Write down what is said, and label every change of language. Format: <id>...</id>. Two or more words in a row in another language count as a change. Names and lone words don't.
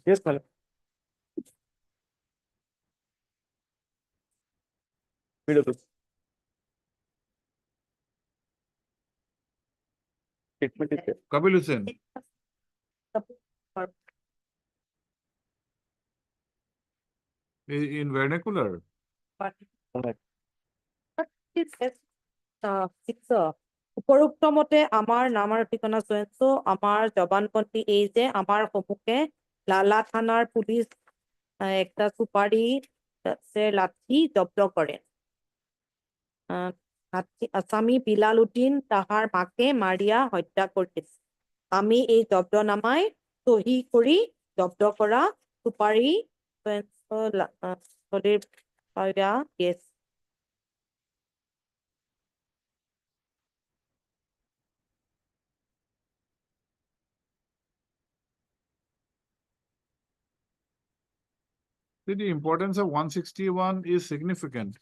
<en>Yes, my lord. PW. Statement is there. Kabil Hussain. In vernacular.</en> <as>উপৰোক্ত মতে আমাৰ নাম আৰু ঠিকনা চোৱা আমাৰ জবানবন্দী এই যে আমাৰ সন্মুখে লালা থানাৰ পুলিচ একটা সুপারি লাঠি জব্দ কৰে আসামি বিলালুদ্দিন তাহাৰ মাকে মাৰিয়া হত্যা কৰিছিল আমি এই জব্দনামাই সহি কৰি জব্দ কৰা সুপাৰি yes.</as> <en>See, the importance of 161 is significant.</en>